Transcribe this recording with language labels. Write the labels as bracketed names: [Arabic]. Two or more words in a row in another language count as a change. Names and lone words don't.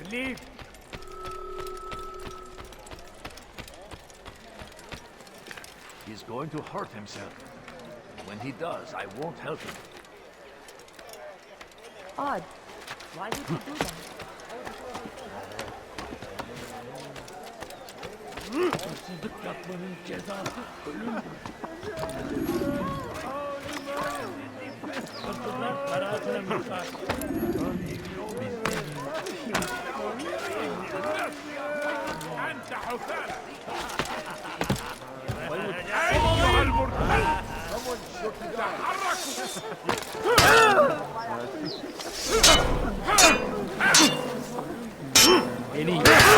[English] Leave! He's going to hurt himself. When he does, I won't help him. Odd. Why would you do that? [Turkish] Hırsızlık yapmanın cezası ölümdür. Hırsızlar parasına muhtaç. [Arabic] أنت حثالة! [Turkish] Beni